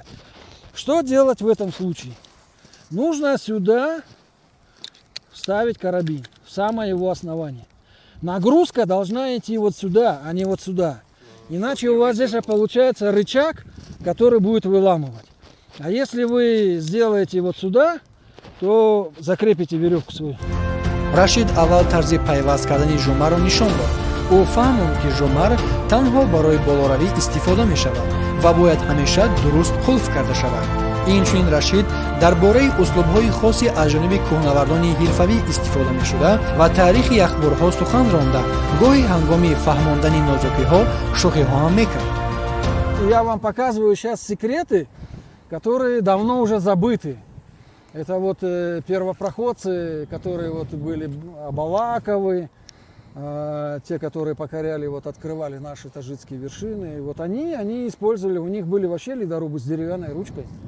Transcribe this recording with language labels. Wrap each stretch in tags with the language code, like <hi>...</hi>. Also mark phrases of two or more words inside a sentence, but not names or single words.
<ru>Что делать в этом случае? Нужно сюда вставить карабин, в самое его основание. Нагрузка должна идти вот сюда, а не вот сюда. Иначе у вас здесь получается рычаг, который будет выламывать. А если вы сделаете вот сюда, то закрепите веревку свою.</ru> <tg>рашид аввал тарзи пайваст кардани жумаро нишон дод. ӯ фаҳмонд ки жумар танҳо барои болоравӣ истифода мешавад ва бояд ҳамеша дуруст қулф карда шавад. инчунин рашид дар бораи услубҳои хоси аз ҷониби кӯҳнавардони ҳирфавӣ истифода мешуда ва таърихи яхбурҳо сухан ронда, гоҳи ҳангоми фаҳмондани нозукиҳо шӯхиҳо ҳам мекард.</tg> <ru>Я вам показываю сейчас секреты, которые давно уже забыты. Это вот первопроходцы, которые вот были Абалаковы, те, которые покоряли, вот открывали наши таджикские вершины. И вот они использовали, у них были вообще ледорубы с деревянной ручкой.</ru>